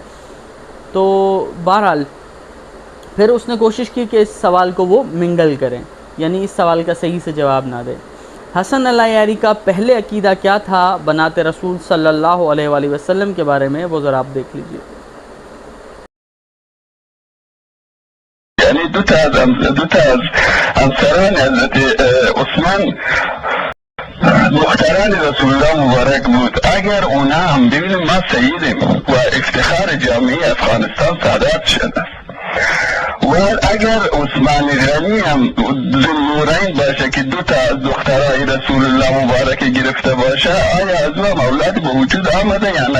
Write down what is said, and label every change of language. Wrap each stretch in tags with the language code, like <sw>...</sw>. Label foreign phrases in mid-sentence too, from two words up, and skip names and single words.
<ur>تو بہرحال پھر اس نے کوشش کی کہ اس سوال کو وہ منگل کریں، یعنی اس سوال کا صحیح سے جواب نہ دے۔ حسن العیاری کا پہلے عقیدہ کیا تھا بنات رسول</ur> <ar>صلی اللہ علیہ وآلہ وسلم</ar> <ur>کے بارے میں، وہ ذرا آپ دیکھ لیجئے۔</ur> <fa>یعنی دوتا از افسران حضرت عثمان مختاران رسول الله مبارک بود. اگر اونا هم ببینیم ما سیدیم و افتخار جامعه افغانستان سادات شده و اگر عثمان غنی هم ذوالنورین باشه که 2 تا از دخترای رسول الله مبارک گرفته باشه، آیا از او اولاد به وجود آمده یا نه؟</fa>